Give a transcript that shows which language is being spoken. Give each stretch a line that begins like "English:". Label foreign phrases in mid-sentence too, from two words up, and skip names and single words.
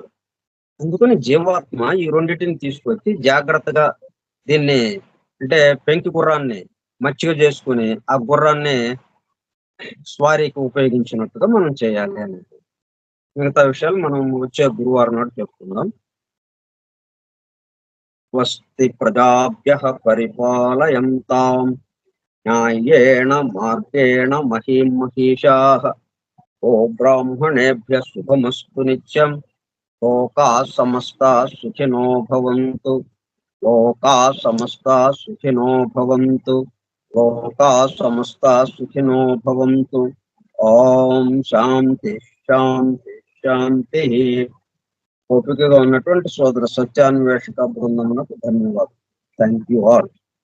Telugu: అందుకని జీవాత్మ ఈ రెండింటిని తీసుకొచ్చి జాగ్రత్తగా దీన్ని అంటే పెంకి గుర్రాన్ని మచ్చిక చేసుకుని ఆ గుర్రాన్ని స్వారీకి ఉపయోగించినట్టుగా మనం చేయాలి అనేది. మిగతా విషయాలు మనం వచ్చే గురువారం నాడు చెప్పుకుందాం.
Sanskrit: స్వస్తి ప్రజాభ్యః పరిపాలయంతాం న్యాయేణ మార్గేణ మహీం మహీషాః ఓ బ్రాహ్మణేభ్యః శుభమస్తు నిత్యం. లోకాః సమస్తాః సుఖినో భవంతు. లోకాః సమస్తాః సుఖినో భవంతు. లోకాః సమస్తాః సుఖినో భవంతు. ఓం శాంతి శాంతి శాంతి.
Telugu: ఓపికగా ఉన్నటువంటి సోదర సత్యాన్వేషక బృందమునకు ధన్యవాదాలు.
English: thank you all.